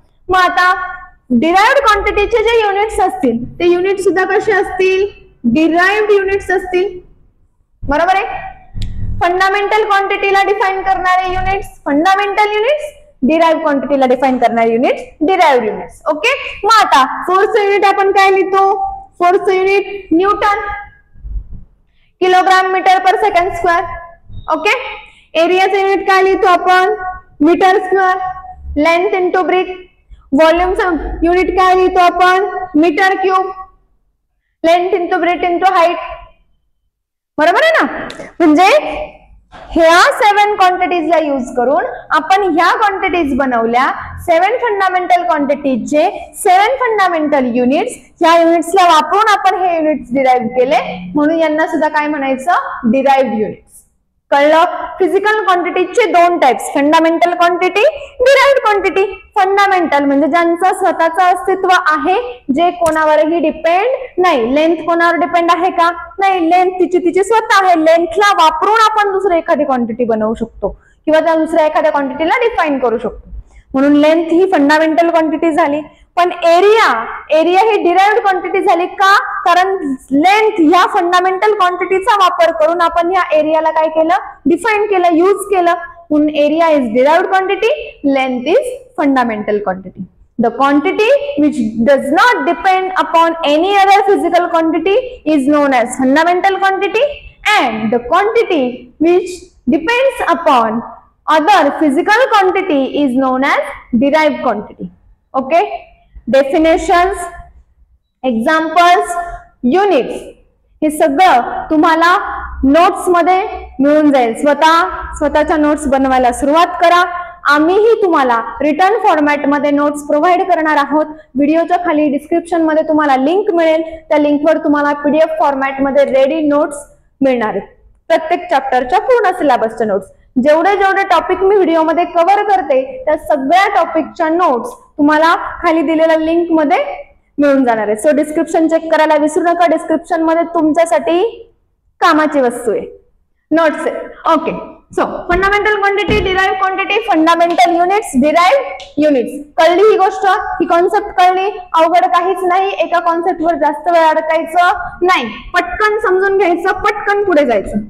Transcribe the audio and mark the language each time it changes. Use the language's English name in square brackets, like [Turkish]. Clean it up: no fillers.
[Marathi] मग आता डिराइव्ड क्वांटिटीचे जे युनिट्स असतील ते युनिट सुद्धा कसे असतील? डिराइव्ड युनिट्स असतील. बरोबर आहे? फंडामेंटल क्वांटिटीला डिफाइन करणारे units fundamental units, derived क्वांटिटीला define करणारे युनिट्स डिराइव्ड युनिट्स. ओके, मग आता फोर्स युनिट आपण काय लिहितो? Force unit Newton, kilogram metre पर सेकंड स्क्वेअर. ओके, एरियाचं युनिट काय लिहितो आपण? Metre square. Length into breath, व्हॉल्यूमचं unit काय लिहितो आपण? Metre cube. Length into breath into height. बरोबर आहे ना? म्हणजे ह्या 7 क्वांटिटीजला यूज करून आपण ह्या क्वांटिटीज बनवल्या. 7 फंडामेंटल क्वांटिटीजचे 7 फंडामेंटल युनिट्स, ह्या युनिट्सला वापरून आपण हे युनिट्स डिराइव्ह केले, म्हणून यांना सुद्धा काय म्हणायचं? Derived units. कळलं? Physical क्वांटिटीजचे 2 types, fundamental quantity, derived quantity. Fundamental म्हणजे ज्यांचं स्वतःचं अस्तित्व आहे, जे कोणावरही डिपेंड नाही. लेंथ कोणावर डिपेंड आहे का? नाही. लेंथ तिची स्वतः आहे. लेंथला वापरून आपण दुसरी एखादी क्वांटिटी बनवू शकतो किंवा त्या दुसऱ्या एखाद्या क्वांटिटीला डिफाइन करू शकतो, म्हणून लेंथ ही फंडामेंटल क्वांटिटी झाली. पण एरिया ही डिराइव्ड क्वांटिटी झाली का? कारण लेंथ ह्या फंडामेंटल क्वांटिटीचा वापर करून आपण ह्या एरियाला काय केलं? डिफाइन केलं, यूज केलं, म्हणून area is derived quantity, length is fundamental quantity. [English] The quantity which does not depend upon any other physical quantity is known as fundamental quantity, and the quantity which depends upon other physical quantity is known as derived quantity. Okay? [Marathi] Definitions, examples, units हे सगळं तुम्हाला notes मध्ये मिळून जाईल. स्वतःच्या notes बनवायला सुरुवात करा. आम्हीही तुम्हाला रिटर्न फॉर्मॅट मध्ये नोट्स प्रोव्हाइड करणार आहोत. व्हिडिओच्या खाली डिस्क्रिप्शन मध्ये तुम्हाला लिंक मिळेल, त्या लिंकवर तुम्हाला PDF फॉर्मॅट मध्ये रेडी नोट्स मिळणार आहेत. प्रत्येक चॅप्टरच्या पूर्ण सिलेबसच्या नोट्स, जेवढे टॉपिक मी व्हिडिओमध्ये कव्हर करते त्या सगळ्या टॉपिकच्या नोट्स तुम्हाला खाली दिलेल्या लिंक मध्ये मिळून जाणार आहे. सो डिस्क्रिप्शन चेक करायला विसरू नका. डिस्क्रिप्शन मध्ये तुमच्यासाठी कामाची वस्तू आहे, नोट्स आहे. Okay, so fundamental quantity, derived quantity, fundamental units, derived units. कळली ही गोष्ट? ही कॉन्सेप्ट कळली? अवघड काहीच नाही. एका कॉन्सेप्टवर जास्त वेळ अडकायचं नाही, पटकन समजून घ्यायचं, पटकन पुढे जायचं.